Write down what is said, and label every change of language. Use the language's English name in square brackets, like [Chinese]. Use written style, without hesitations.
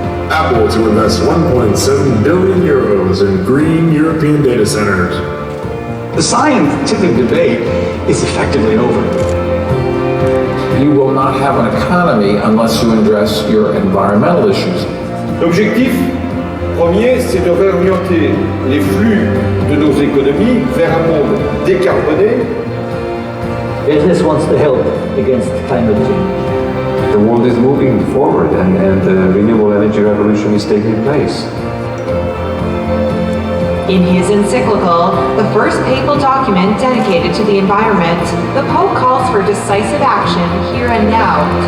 [English] Apple to invest 1.7 billion euros in green European data centers. The scientific debate is effectively over. You will not have an economy unless you address your environmental issues. [French] L'objectif premier, c'est de réorienter les flux de nos économies vers un monde décarboné. [English] Business wants to help against climate change. The world is moving forward and the renewable energy revolution is taking place. In his encyclical, the first papal document dedicated to the environment, the Pope calls for decisive action here and now.